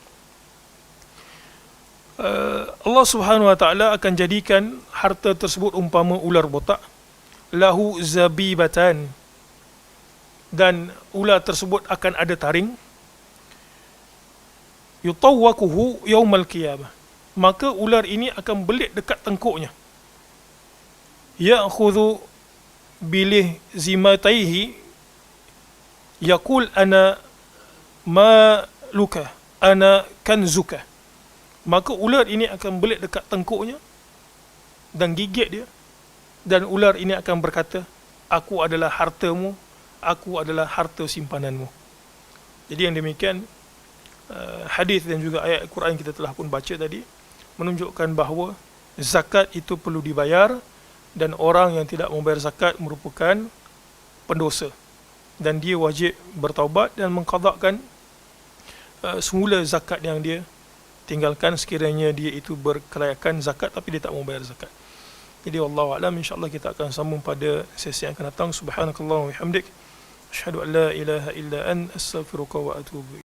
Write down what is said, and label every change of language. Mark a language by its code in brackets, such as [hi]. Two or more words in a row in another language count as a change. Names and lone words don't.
[ar] الله سبحانه وتعالى [ms] akan jadikan harta tersebut umpama ular botak, [ar] له زبيبتان, [ms] dan ular tersebut akan ada taring, [ar] يطوقه يوم القيامة, [ms] maka ular ini akan belit dekat tengkuknya, [ar] يأخذ بلهزمتيه يقول أنا مالك أنا كنزك, [ms] maka ular ini akan belit dekat tengkuknya dan gigit dia, dan ular ini akan berkata, aku adalah hartamu, aku adalah harta simpananmu. Jadi yang demikian, hadis dan juga ayat Al-Quran kita telah pun baca tadi menunjukkan bahawa zakat itu perlu dibayar, dan orang yang tidak membayar zakat merupakan pendosa, dan dia wajib bertaubat dan mengqadakkan semula zakat yang dia tinggalkan sekiranya dia itu berkelayakan zakat tapi dia tak mau bayar zakat. Jadi [ar] والله أعلم, إن شاء الله [ms] kita akan sambung pada sesi yang akan datang. [ar] سبحانك اللهم وبحمدك أشهد أن لا إله إلا أنت أستغفرك وأتوب